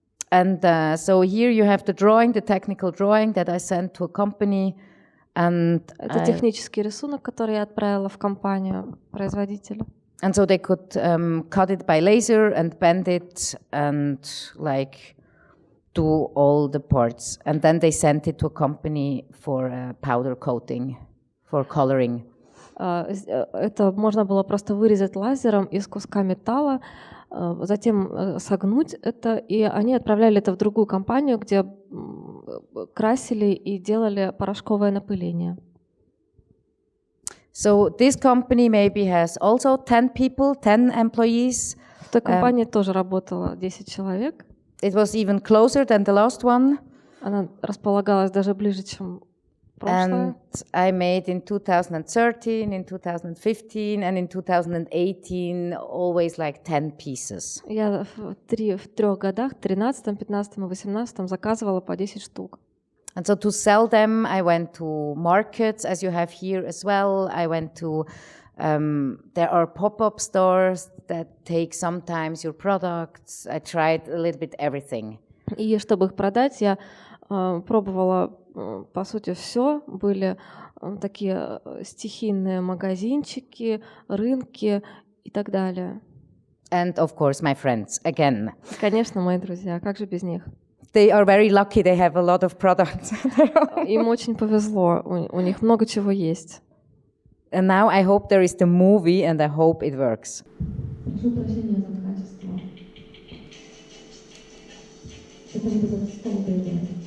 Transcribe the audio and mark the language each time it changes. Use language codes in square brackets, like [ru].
[en] And so here you have the drawing, the technical drawing that I sent to a company. And [ru] это технический рисунок, который я отправила в компанию производителя. [en] And so they could cut it by laser and bend it and like do all the parts. And then they sent it to a company for powder coating, for coloring. [ru] Это можно было просто вырезать лазером из куска металла, затем согнуть это, и они отправляли это в другую компанию, где красили и делали порошковое напыление. [en] So this company maybe has also 10 people, 10 employees. [ru] В той компании тоже работало 10 человек. [en] It was even closer than the last one. [ru] Она располагалась даже ближе, чем прошлое. [en] And I made in 2013, in 2015, and in 2018 always like 10 pieces. [ru] Я в трех годах, 13, 15 и 18 заказывала по 10 штук. [en] And so to sell them, I went to markets, as you have here as well. I went to, there are pop-up stores that take sometimes your products. I tried a little bit everything. [ru] И чтобы их продать, я пробовала, по сути, все. Были такие стихийные магазинчики, рынки и так далее. [en] And of course, my friends, again. [ru] Конечно, мои друзья, как же без них? [en] They are very lucky, they have a lot of products. [ru] Им очень повезло, у них много чего есть. [en] And now I hope there is the movie and I hope it works. [ru] Прошу прощения за качество. Это вот этот стол доедает.